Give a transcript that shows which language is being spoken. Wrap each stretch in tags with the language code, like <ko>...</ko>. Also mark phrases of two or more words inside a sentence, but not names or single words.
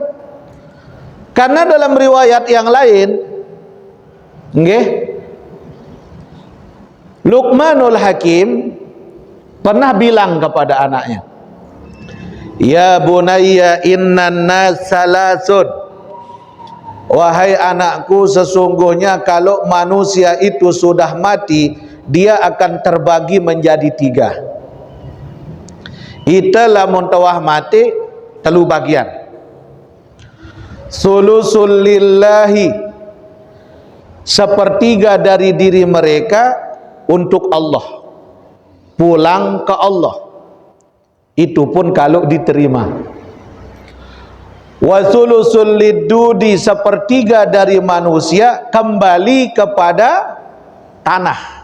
<id>Karena dalam riwayat yang lain, nggih, Luqmanul Hakim pernah bilang kepada anaknya,</id> <ar>يا بنيّ إن الناس ثلاثة,</ar> <id>wahai anakku, sesungguhnya kalau manusia itu sudah mati, dia akan terbagi menjadi 3.</id> <sas>Ita lamun tawah mati telu bagian.</sas> <ar>ثلث لله,</ar> <id>sepertiga dari diri mereka untuk Allah, pulang ke Allah, itu pun kalau diterima.</id> <ar>وثلث للدود,</ar> <id>sepertiga dari manusia kembali kepada tanah.</id>